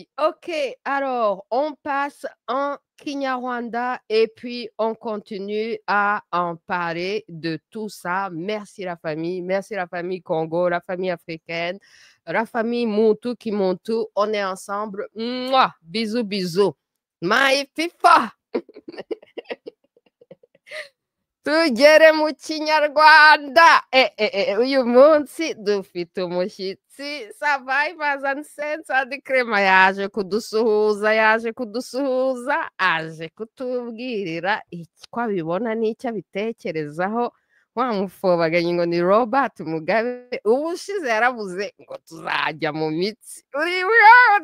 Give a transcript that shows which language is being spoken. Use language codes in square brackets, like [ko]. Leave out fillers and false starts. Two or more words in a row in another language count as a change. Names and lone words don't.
[fr] Ok, alors on passe en Kinyarwanda et puis on continue à en parler de tout ça. Merci la famille Congo, la famille africaine, la famille Muntu qui Muntu. On est ensemble. Mouah, bisous, bisous. My FIFA. [rw] tugere mu kinyarwanda uyu munsi dufite umushyitsi [en] Survivors and Sense [rw] Adi Clement yaje kudusuhuza aje kutubwirira icyo abibona n'icyo abitekerezaho wamufobaganye ngo ni Robert Mugabe ubushize yaravuze ngo tuzajya mu mitsi